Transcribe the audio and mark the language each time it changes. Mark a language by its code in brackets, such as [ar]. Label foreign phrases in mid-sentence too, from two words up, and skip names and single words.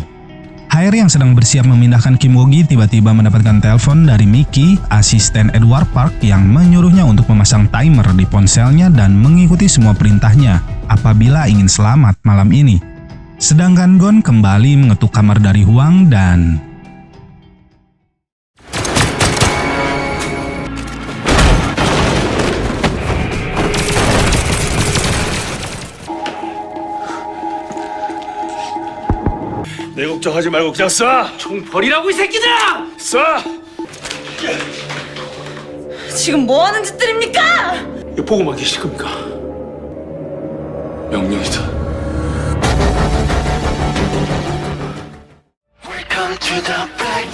[id] Haeri yang sedang bersiap memindahkan Kim Wogi tiba-tiba mendapatkan telepon dari Mickey, asisten Edward Park yang menyuruhnya untuk memasang timer di ponselnya dan mengikuti semua perintahnya apabila ingin selamat malam ini. Sedangkan Gon kembali mengetuk kamar dari Hwang dan [ko] 내 걱정하지 말고 그냥 쏴! 총 버리라고 이 새끼들아! 쏴! 지금 뭐 하는 짓들입니까? 이거 보고만 계실 겁니까? 명령이다. [en] Welcome to the